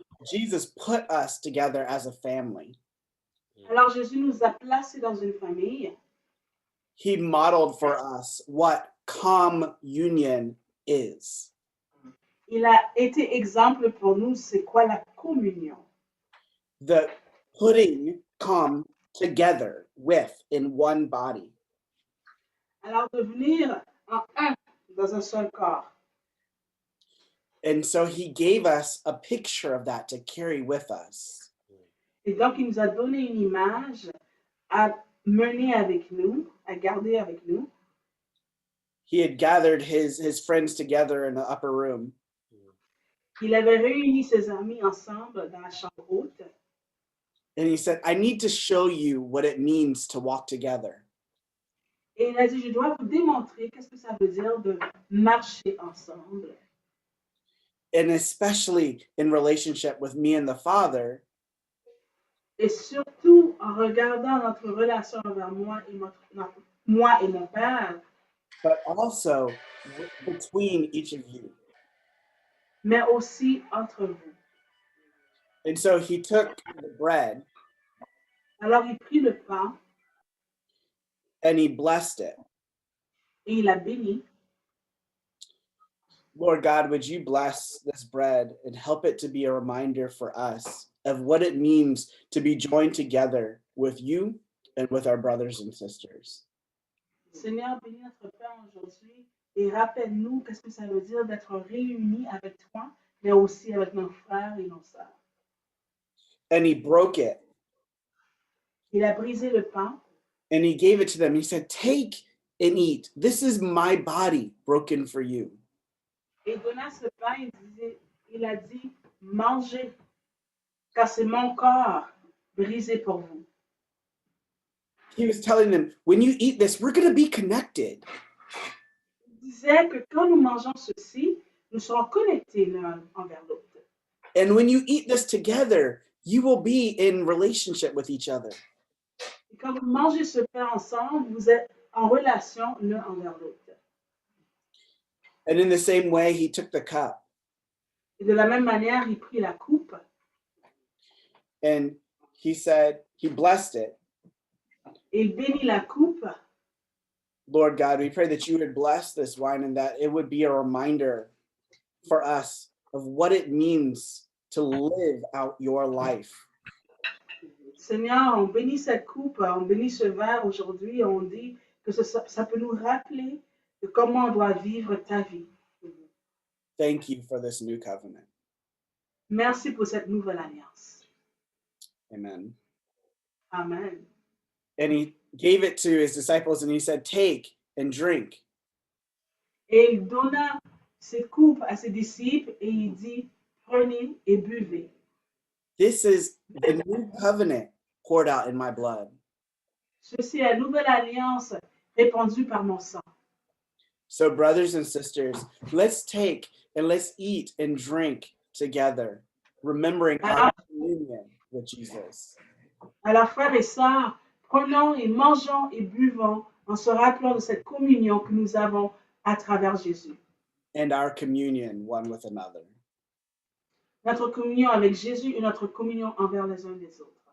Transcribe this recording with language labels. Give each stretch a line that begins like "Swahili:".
English: Jesus put us together as a family.
French: Alors, Jésus nous a placés dans une famille.
English: He modeled for us what communion is.
French: Il a été exemple pour nous, c'est quoi la communion.
English: The putting come together with in one body.
French: Alors, de venir en un, dans un seul corps.
English: And so he gave us a picture of that to carry with us.
French: Et donc, il nous a donné une image à mener avec nous, à garder avec nous.
English: He had gathered his friends together in the upper room.
French: Il avait réuni ses amis ensemble dans la chambre haute.
English: And he said, I need to show you what it means to walk together.
French: Et il a dit, je dois vous démontrer qu'est-ce que ça veut dire de marcher ensemble.
English: And especially in relationship with me and the Father,
French: Et surtout en regardant notre relation envers moi et mon Père,
English: but also between each of you.
French: mais aussi entre vous.
English: And so he took the bread
French: Alors il prit le pain
English: and he blessed it.
French: et il a béni.
English: Lord God, would you bless this bread and help it to be a reminder for us of what it means to be joined together with you and with our brothers and sisters.
French: Seigneur, bénis notre pain aujourd'hui et rappelle-nous qu'est-ce que ça veut dire d'être réunis avec toi, mais aussi avec nos frères et nos sœurs.
English: And he broke it
French: Il a brisé le pain
English: and he gave it to them. He said, take and eat. This is my body broken for you.
French: et donna ce pain. Il a dit, mangez, car c'est mon corps brisé pour vous.
English: He was telling them, when you eat this, we're going to be connected.
French: Il disait que quand nous mangeons ceci, nous serons connectés l'un envers l'autre.
English: And when you eat this together, you will be in relationship with each other.
French: Et quand vous mangez ce pain ensemble, vous êtes en relation l'un envers l'autre.
English: And in the same way, he took the cup
French: Et de la même manière, il prit la coupe
English: and he said, he blessed it.
French: et il bénit la coupe.
English: Lord God, we pray that you would bless this wine and that it would be a reminder for us of what it means to live out your life.
French: Seigneur, on bénit cette coupe, on bénit ce verre aujourd'hui, on dit que ça peut nous rappeler de comment on doit vivre ta vie.
English: Thank you for this new covenant.
French: Merci pour cette nouvelle alliance.
English: Amen.
French: Amen.
English: And he gave it to his disciples and he said, take and drink.
French: Et il donna cette coupe à ses disciples et il dit, prenez et buvez.
English: This is the new covenant poured out in my blood.
French: Ceci est la nouvelle alliance répandue par mon sang.
English: So brothers and sisters, let's take and let's eat and drink together, remembering our communion with Jesus.
French: Alors, frères et sœurs, prenons et mangeons et buvons en se rappelant de cette communion que nous avons à travers Jésus.
English: And our communion one with another.
French: Notre communion avec Jésus et notre communion envers les uns les autres.